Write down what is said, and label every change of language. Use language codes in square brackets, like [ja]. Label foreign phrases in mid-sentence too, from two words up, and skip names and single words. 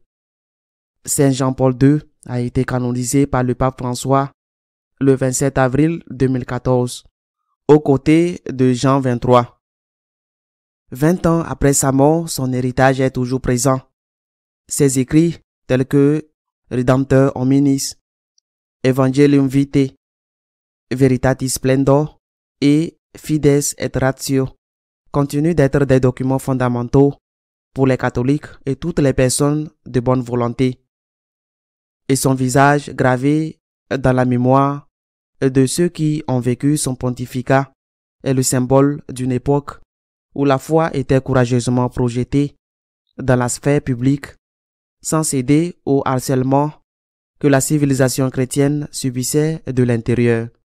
[fr] Saint Jean-Paul II a été canonisé par le pape François le 27 avril 2014, aux côtés de Jean XXIII. 20 ans après sa mort, son héritage est toujours présent. Ses écrits, tels que Redemptor Hominis, Evangelium Vitae, Veritatis Splendor et Fides et Ratio, continuent d'être des documents fondamentaux pour les catholiques et toutes les personnes de bonne volonté. Et son visage gravé dans la mémoire de ceux qui ont vécu son pontificat est le symbole d'une époque où la foi était courageusement projetée dans la sphère publique sans céder au harcèlement que la civilisation chrétienne subissait de l'intérieur.